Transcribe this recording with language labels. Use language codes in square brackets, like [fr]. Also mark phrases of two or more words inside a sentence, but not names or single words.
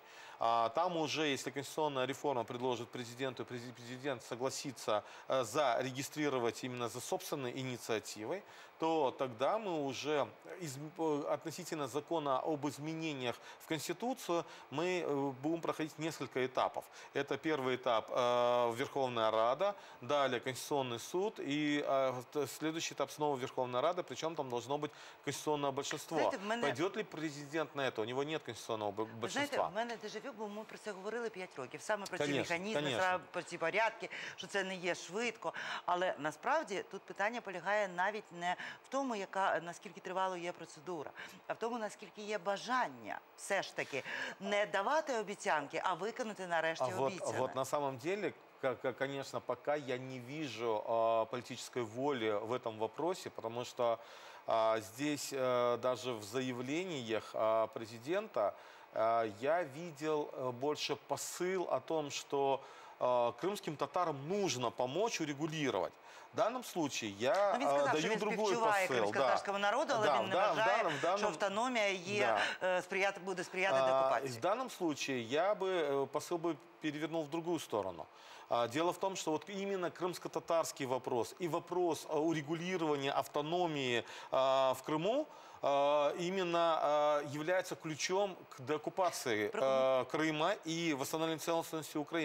[ru] Там уже, если конституционная реформа предложит президенту, и президент согласится зарегистрировать именно за собственной инициативой, то тогда мы уже относительно закона об изменениях в Конституцию мы будем проходить несколько этапов. Это первый этап Верховная Рада, далее Конституционный суд и следующий этап снова Верховная Рада, причем там должно быть конституционное большинство. Знаете, пойдет ли президент на это? У него нет конституционного большинства. [uk] Знаєте, в мене дежавю, бо ми про це говорили 5 років. Саме про ці механізми, про ці порядки, що це не є швидко. Але насправді тут питання полягає навіть не в тому, наскільки тривало є процедура, а в тому, наскільки є бажання все ж таки не давати обіцянки, а виконати нарешті обіцяне. [ru] Вот на самом деле конечно, пока я не вижу политической воли в этом вопросе, потому что здесь даже в заявлениях президента я видел больше посыл о том, что крымским татарам нужно помочь урегулировать. В данном случае я [uk] Ну, він сказав, що [ru] даю [uk] він [ru] другой [uk] співчуває [ru] посыл. [uk] кримськотатарському народу, але [ru] Да, [uk] він не [ru] да, [uk] вважає, [ru] в данном- [uk] що автономія є, буде сприяти [ru] В [uk] деокупації. [ru] данном случае я бы посыл бы перевернул в другую сторону. Дело в том, что вот именно крымско-татарский вопрос и вопрос урегулирования автономии в Крыму именно является ключом к деоккупации Крыма и восстановлению целостности Украины.